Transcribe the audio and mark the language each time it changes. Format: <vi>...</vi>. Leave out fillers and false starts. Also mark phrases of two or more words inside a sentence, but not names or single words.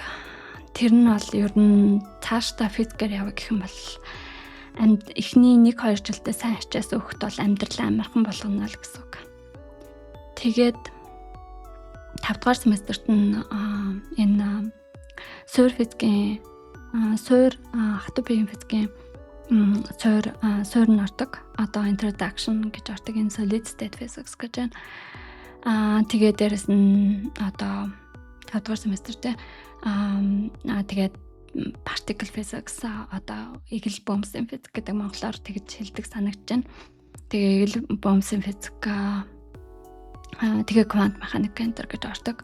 <mn>Тэр нь бол ер нь цаашдаа физикээр явах гэх юм бол эхний 1-2 жилдээ сайн хичээсэн хүүхэд бол амьдралаа амархан болгоно л гэсэн үг. Тэгээд 5 дугаар семестрт нь энэ суур физикийн хатуу биеийн физикийн суур нь ордог. Одоо introduction гэж ордог энэ</mn> <en>solid state physics</en> <mn>гэж байна. Тэгээд дээрэс нь одоо 5 дугаар семестрт тэгээд</mn> <en>particle physics</en> <mn>одоо игэл бомсын физик гэдэг монголоор тэгж хэлдэг санагдаж байна. Тэгээ игэл бомсын физик тэгээ квант механик гэж ордог.</mn>